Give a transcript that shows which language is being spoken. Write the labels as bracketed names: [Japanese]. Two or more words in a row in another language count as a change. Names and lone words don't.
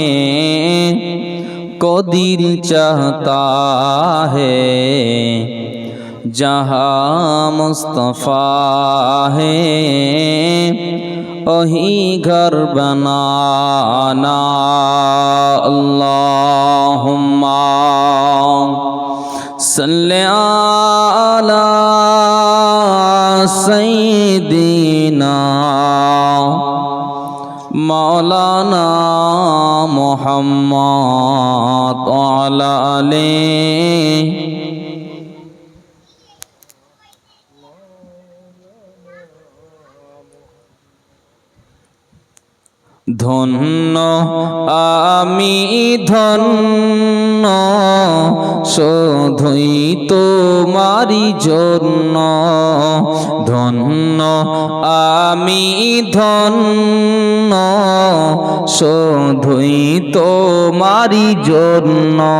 [Urdu] کو دل چاہتا ہے جہاں مصطفیٰ ہے وہی گھر بنانا [Arabic] اللہم صلی علی سیدنا مولانا محمد وعلی آلہ [Bangla] ধন্য আমি ধন্য শুধুই তোমারি জন্য ধন্য আমি ধন্য শুধুই তোমারি জন্য